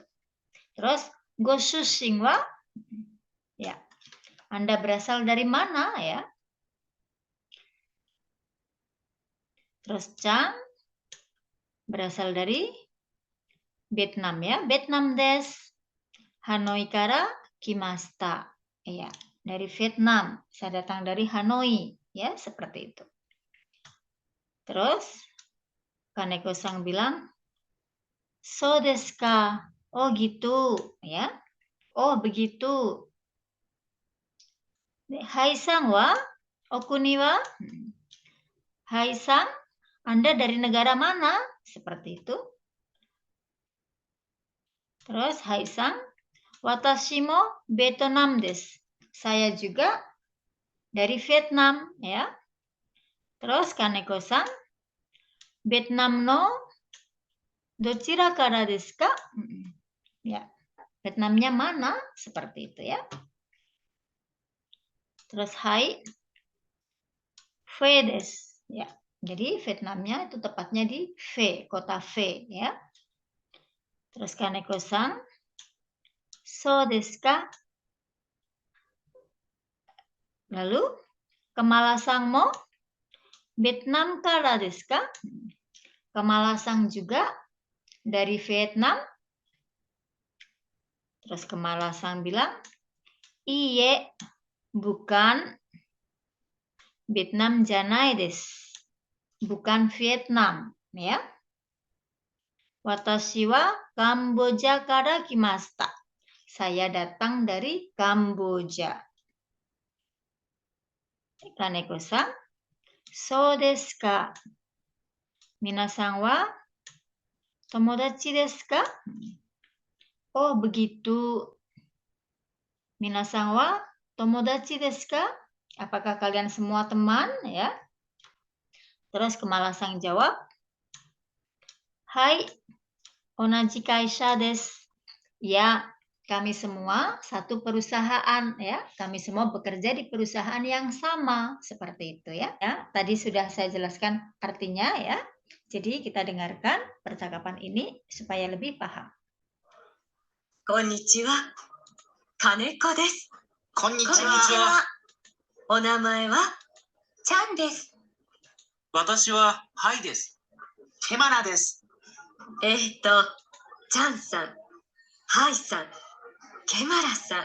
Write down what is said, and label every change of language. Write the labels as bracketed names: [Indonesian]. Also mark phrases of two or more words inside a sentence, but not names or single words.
[Indonesian] Terus [Japanese] ご出身は [Indonesian] ya. Anda berasal dari mana ya? Terus Chang berasal dari Vietnam ya. [Japanese] ベトナムです. ハノイから来ました. [Indonesian] Ya, dari Vietnam. Saya datang dari Hanoi. Ya, seperti itu. Terus Kaneko-san bilang, [Japanese] そうですか. [Indonesian] Oh gitu, ya. Oh begitu. [Japanese] ハイさんはお国は? [Indonesian] Hai-san, Anda dari negara mana? Seperti itu. Terus Hai-san, [Japanese] 私もベトナムです. [Indonesian] Saya juga dari Vietnam, ya. [Japanese] Terus 金子さん、ベトナムのどちらからですか? [Indonesian] Ya, Vietnamnya mana? Seperti itu ya. [Japanese] Terus はい、フエです. [Indonesian] Ya, jadi Vietnamnya itu tepatnya di Phe, kota Phe ya. [Japanese] Terus 金子さん、そうですか? Lalu ケマラさんもベトナムからですか? [Indonesian] Kemala-san juga dari Vietnam. Terus Kemala-san bilang, iye, bukan Vietnam [Japanese] じゃないです. [Indonesian] Bukan Vietnam, ya. [Japanese] 私はカンボジアから来ました. [Indonesian] Saya datang dari Kamboja. [Japanese] 金子さん、そうですか? 皆さんは友達ですか? [Indonesian] Oh, begitu. [Japanese] 皆さんは友達ですか? [Indonesian] Apakah kalian semua teman, ya? Terus Kemala-san jawab, hai, [Japanese] 同じ会社です. [Indonesian] Ya, kami semua satu perusahaan ya. Kami semua bekerja di perusahaan yang sama seperti itu ya. Tadi sudah saya jelaskan artinya ya. Jadi kita dengarkan percakapan ini supaya lebih paham. [Japanese] こんにちは、金子です. こんにちこんにちは。は。お名前はちゃんです。私はハイです。ケマナです。ちゃんさん、はいさん、ケマラさん。